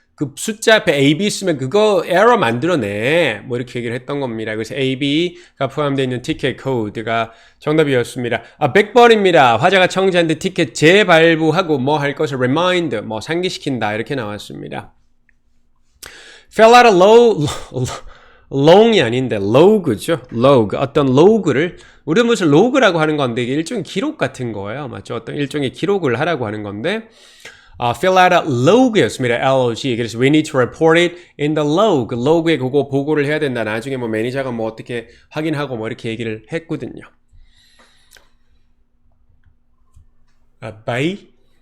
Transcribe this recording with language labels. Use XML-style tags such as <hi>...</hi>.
<ko>그 숫자 앞에 AB 쓰면 그거 에러 만들어내. 뭐 이렇게 얘기를 했던 겁니다. 그래서 AB가 포함되어 있는 티켓 코드가 정답이었습니다. 100번입니다. 화자가 청자한테 티켓 재발부하고 뭐 할 것을 remind, 뭐 상기시킨다. 이렇게 나왔습니다.</ko> <en>fell out of long</en> <ko>이 아닌데 log죠. log. 어떤 log를 우리는 무슨 log라고 하는 건데 이게 일종의 기록 같은 거예요. 맞죠? 어떤 일종의 기록을 하라고 하는 건데</ko> <en>fill out a log</en> <ko>였습니다. log. 그래서</ko> <en>we need to report it in the log.</en> <ko>log에 그거 보고를 해야 된다. 나중에 뭐 매니저가 뭐 어떻게 확인하고 뭐 이렇게 얘기를 했거든요. by</ko>